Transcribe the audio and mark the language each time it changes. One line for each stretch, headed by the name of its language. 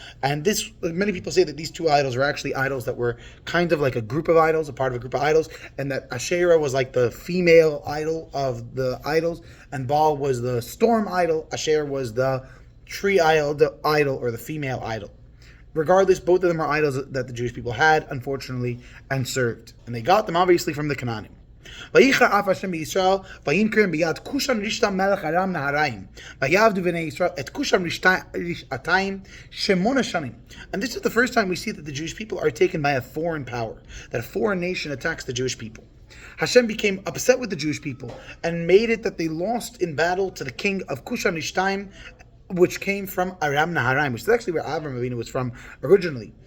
English: And many people say that these two idols were actually idols that were kind of like a group of idols, a part of a group of idols, and that Asherah was like the female idol of the idols, and Baal was the storm idol, Asherah was the tree idol or the female idol. Regardless, both of them are idols that the Jewish people had, unfortunately, and served. And they got them obviously from the Canaanim.
Hebrew: ויחר אף השם בישראל, וינקרם ביד כושם רשתם מלך ארם נהריים, ויעבדו בני ישראל את כושם רשתיים 8 שנים.
English: And this is the first time we see that the Jewish people are taken by a foreign power, that a foreign nation attacks the Jewish people. Hashem became upset with the Jewish people and made it that they lost in battle to the king of Kusham Rishtaim, which came from Aram Naharaim, which is actually where Avram Avinu was from originally.